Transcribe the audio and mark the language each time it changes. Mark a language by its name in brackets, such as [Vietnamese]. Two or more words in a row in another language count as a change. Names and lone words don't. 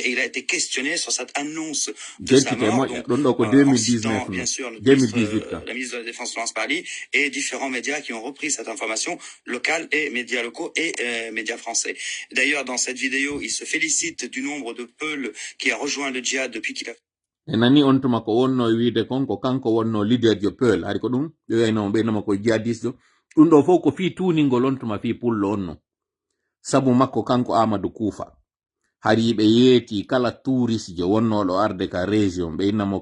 [French] Et il a été questionné sur cette annonce de sa mort. Donc, en citant, bien sûr, la ministre de la Défense, Florence Parly, et différents médias qui ont repris cette information, locale et médias locaux et médias français. D'ailleurs, dans cette vidéo, il se félicite du nombre de Peuls qui a rejoint le djihad depuis qu'il a... [Fula] E nani on tuma ko wonno wiide kon ko kanko wonno leader jo Peul hari ko ɗum ɓe wayno ɓeynoma ko jihadiste ɗum ɗo fof ko fi tuningol on tuma fi pullo on no sabu makko kanko Amadou Koufa hari ɓe yeeti kala touriste jo wonnoɗo arde ka région ɓe innamo